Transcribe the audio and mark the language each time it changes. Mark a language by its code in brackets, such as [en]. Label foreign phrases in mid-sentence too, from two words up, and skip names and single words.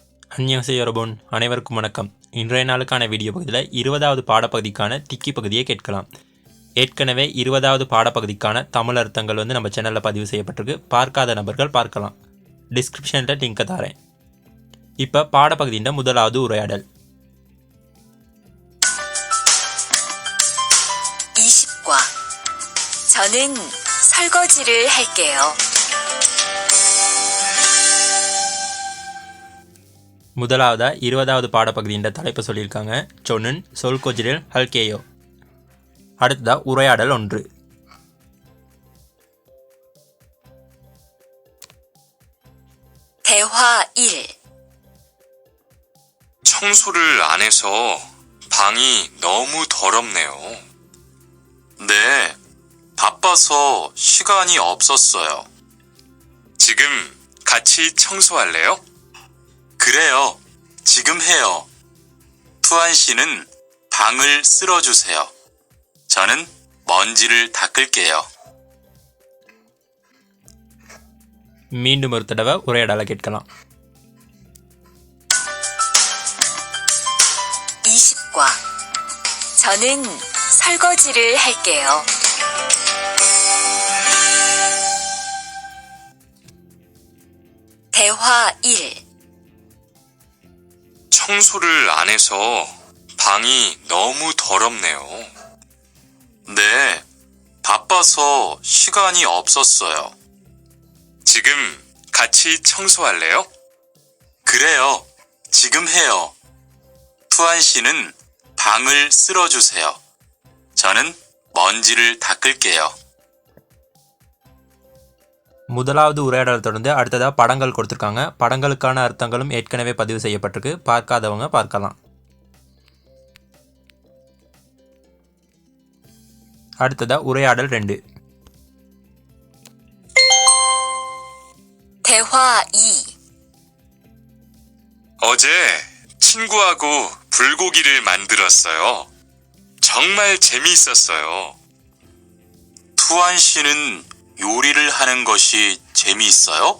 [ko] 안녕하세요 여러분 [ta] அனைவருக்கும் வணக்கம். இன்றைய நாளுக்கான வீடியோ பகுதியில் 20வது பாடப்பகுதிக்கான திக்கி பகுதியை கேட்கலாம். ஏற்கனவே 20வது பாடப்பகுதிக்கான தமிழ் அர்த்தங்கள் நம்ம சேனலில் பதிவு செய்யப்பட்டிருக்கு. பார்க்காத நபர்கள் பார்க்கலாம். [en] descriptionல linkஐ [ta] தரேன். இப்போ பாடப்பகுதியின் முதலாவது உரையாடல். [ko] 20과 저는 설거지를 할게요. [ta] முதலாவதா 20வது பாடப்பகுதியின் தலைப்பு சொல்லியிருக்காங்க. [ko] 저는 설거지를 할게요. [ta] அடுத்ததா உரையாடல் 1. [ko] 대화 1. 청소를 안 해서 방이 너무 더럽네요. 네, 바빠서 시간이 없었어요. 지금 같이 청소할래요? 그래요. 지금 해요. 투안 씨는 방을 쓸어주세요. 저는 먼지를 닦을게요. [ta] மீண்டும் ஒரு தடவை உரையாடலை கேட்கலாம். [ko] 20과 저는 설거지를 할게요. 대화 1. 청소를 안 해서 방이 너무 더럽네요. 네, 바빠서 시간이 없었어요. 지금 같이 청소할래요? 그래요. 지금 해요. 투안 씨는 방을 쓸어주세요. 저는 먼지를 닦을게요. [ta] முதலாவது உரையாடல் தொடர்ந்து அடுத்ததாக படங்கள் கொடுத்துருக்காங்க. படங்களுக்கான அர்த்தங்களும் ஏற்கனவே பதிவு செய்யப்பட்டிருக்கு. பார்க்காதவங்க பார்க்கலாம். அடுத்ததாக உரையாடல் 2. [ko] 대화 2. 어제 친구하고 불고기를 만들었어요. 정말 재미있었어요. 투안 씨는 요리를 하는 것이 재미있어요?